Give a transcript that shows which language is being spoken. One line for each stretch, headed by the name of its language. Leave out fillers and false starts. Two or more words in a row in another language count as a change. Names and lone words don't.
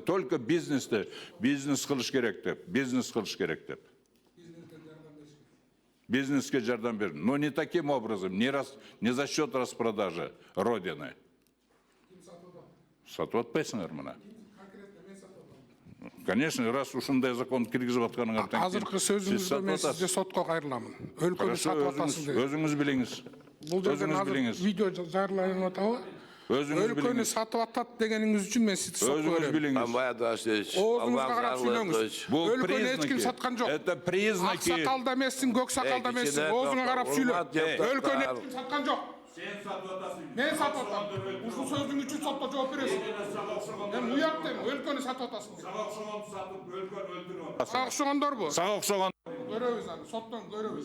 Kyrgyz: только бизнесте, бизнес кылыш керек деп, бизнес кылыш керек деп. Бизнеске жардам берin.
Russian: Но не таким образом, не за счет распродажи Родины.
Kyrgyz: Сатып атпайсыңар мына. Конечно, раз ушундай закон киргизип атканыңар тең. Азыркы сөзүңүздө мен сизге сотко кайрыламын. Өлкөнү сатып атасың деп. Өзүңүз билиңиз. Бул жерден азыр видео жарыяланып атабы? Өлкөнү сатып атат дегениңиз үчүн мен сизди сотко берем. Өзүңүз билиңиз. Оозуңузга карап сүйлөңүз. Өлкөнү эч ким саткан жок.
Russian: Это признаки.
Kyrgyz: Ак сакалда эмессиң, көк сакалда эмессиң. Оозуңа карап сүйлө. Өлкөнү эч ким саткан жок. Сен сатып атасың. Мен сатып атам. Ушул сөзүң үчүн сотто жооп бересиң. Мен уят дейм, өлкөнү сатып атасың. Сага окшогонду сатып, өлкөнү өлтүрүп. Сага окшогондорбу? Сага окшогон. Көрөбүз аны, соттон көрөбүз.